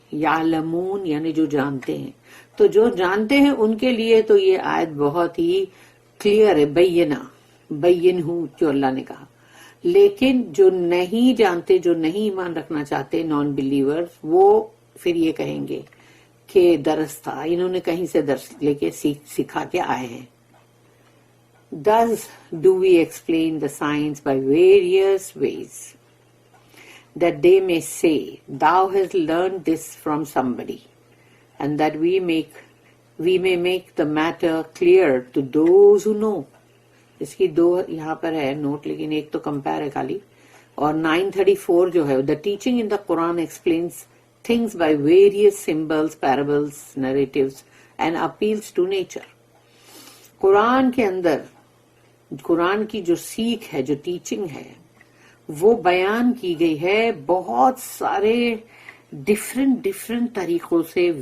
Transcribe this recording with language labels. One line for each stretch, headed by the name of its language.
Urdu: یعلمون یعنی جو جانتے ہیں. تو جو جانتے ہیں ان کے لیے تو یہ آیت بہت ہی کلیئر ہے. بین ہوں جو اللہ نے کہا. لیکن جو نہیں جانتے، جو نہیں ایمان رکھنا چاہتے، نان بلیورز، وہ پھر یہ کہیں گے کہ درس تھا، انہوں نے کہیں سے درس لے کے سکھا کے آئے ہیں.
English: Thus do we explain the science by various ways, that they may say, thou hast learned this from somebody, and that we may make the matter clear to those who know.
Urdu: اس کی 2 یہاں پر ہے note, لیکن ایک تو compare ہے خالی. اور 934 جو ہے
English: the teaching in the Quran explains things by various symbols, parables, narratives and appeals to nature.
Urdu: قرآن کے اندر قرآن کی جو سیکھ ہے، جو ٹیچنگ ہے، وہ بیان کی گئی ہے بہت سارے ڈفرنٹ طریقوں سے.